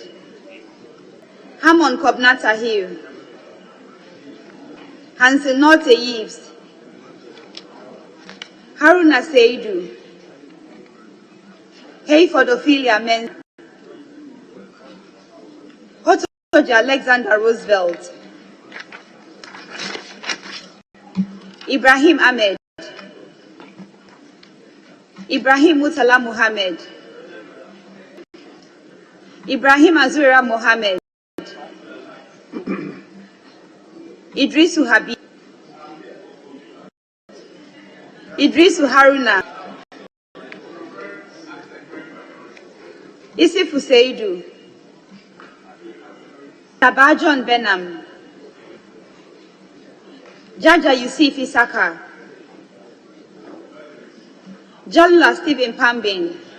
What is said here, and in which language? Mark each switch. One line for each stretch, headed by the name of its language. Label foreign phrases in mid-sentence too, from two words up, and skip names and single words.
English: Hamon Kobnata Hill. Hansen Norte Yves. Haruna Seidu. Hayford Ophelia Men. Hotoja Alexander Roosevelt. Ibrahim Ahmed. Ibrahim Mutala Muhammad. Ibrahim Azura Mohammed. Idrisu Habib. Idrisu Haruna. Isifu Seidu. Tabajon Benham. Jaja Yusuf Isaka. Jalula Stephen Pambin.